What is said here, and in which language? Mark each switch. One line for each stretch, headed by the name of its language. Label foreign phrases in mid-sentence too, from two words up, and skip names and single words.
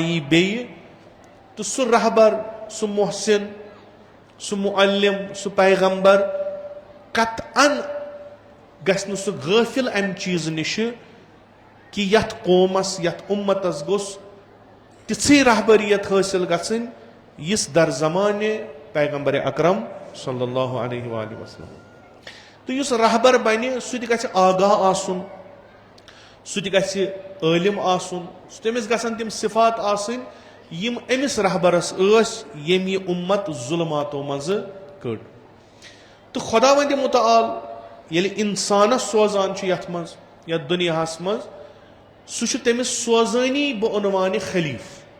Kashmiri: یی بیٚیہِ تہٕ سُہ رہبر سُہ محسن سُہ معلم سُہ پیغمبر قطعن گژھِ نہٕ سُہ غٲفِل امہِ چیٖزٕ نِشہِ کہِ یتھ قومس یتھ اُمتس گوٚژھ تِژھٕے رہبریت حٲصِل گژھٕنۍ یِژھ در زمانہِ پیغمبر اکرم
Arabic: صلی اللہ علیہ وآلہ وسلم
Kashmiri: تہٕ یُس رہبر بنہِ سُہ تہِ گژھِ آگاہ آسُن سُہ تہِ گژھِ عٲلِم آسُن تٔمِس گژھن تِم صفات آسٕنۍ یِم أمِس رہبرس ٲسۍ ییٚمۍ یہِ اُمت ظُلماتو منٛزٕ کٔڑ تہٕ خۄداوندِ مُتعال ییٚلہِ انسانس سوزان چھُ یتھ منٛز یتھ دُنیاہس منٛز سُہ چھُ تٔمِس سوزٲنی بہٕ عنوانہِ خلیٖف